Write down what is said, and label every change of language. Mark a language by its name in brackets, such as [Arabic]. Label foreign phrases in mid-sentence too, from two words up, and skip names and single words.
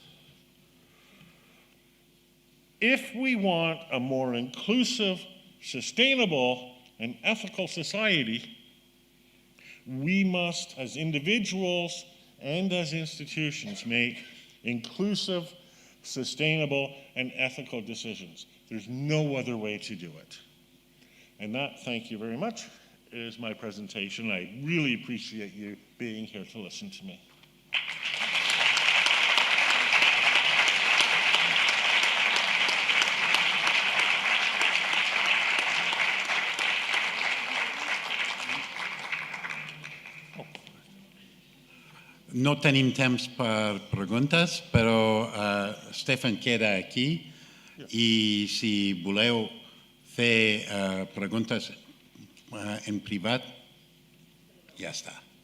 [English] If we want a more inclusive, sustainable, and ethical society, we must, as individuals and as institutions, make inclusive, sustainable, and ethical decisions. There's no other way to do it. And that, thank you very much, is my presentation. I really appreciate you being here to listen to me. [Catalan] No tenim temps per preguntes, però Stefan queda aquí i si voleu fer preguntes en privat, ja està.